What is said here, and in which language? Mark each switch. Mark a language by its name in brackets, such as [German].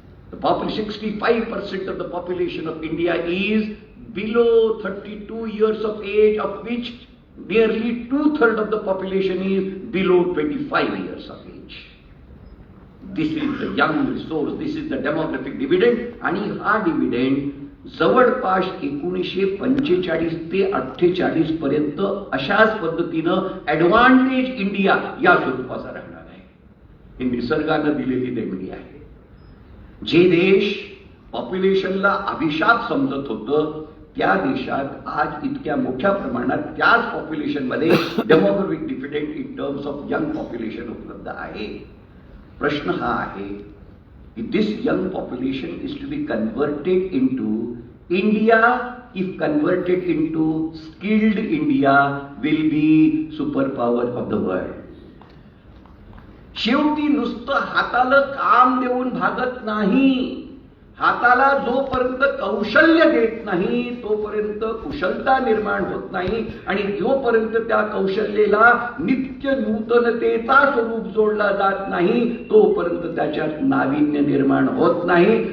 [English] The population, 65% of the population of India is below 32 years of age, of which nearly 2/3 of the population is below 25 years of age. This is the young resource, this is the demographic dividend, [Marathi] आणि हा dividend जवळपास 1945 ते 48 पर्यंत अशाच पद्धतीनं advantage India या स्वरूपाचा राहणार आहे. ही निसर्गानं दिलेली देणगी आहे. जे देश पॉप्युलेशनला अभिशाप समजत होतं, त्या देशात आज इतक्या मोठ्या प्रमाणात त्याच पॉप्युलेशनमध्ये [English] demographic dividend in terms of young population [Marathi] उपलब्ध आहे. प्रश्न हा आहे की [English] This young population is to be converted into India. If converted into skilled India, will be superpower of the world. [Marathi] शेवटी नुसतं हाताला काम देऊन भागत नाही. हाताला जोपर्यंत कौशल्य देत नाही तोपर्यंत कुशलता निर्माण होत नाही, आणि जोपर्यंत त्या कौशल्याला नित्य नूतनतेचा स्वरूप जोडला जात नाही तोपर्यंत त्याच्यात नाविन्य निर्माण होत नाही.